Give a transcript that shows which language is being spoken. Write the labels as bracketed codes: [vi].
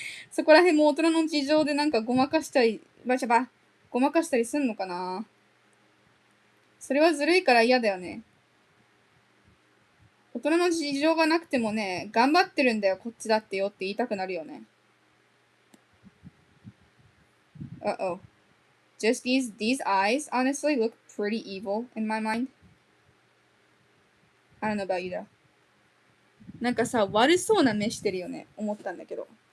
[ja] そこら辺も大人の事情でなんかごまかしたり、ごまかしたりすんのかな。それはずるいから嫌だよね。大人の事情がなくてもね、頑張ってるんだよ、こっちだってよって言いたくなるよね。 [en] Uh-oh. Just these eyes honestly look pretty evil in my mind. I don't know about you though. [ja] なんかさ、悪そうな目してるよね、思ったんだけど。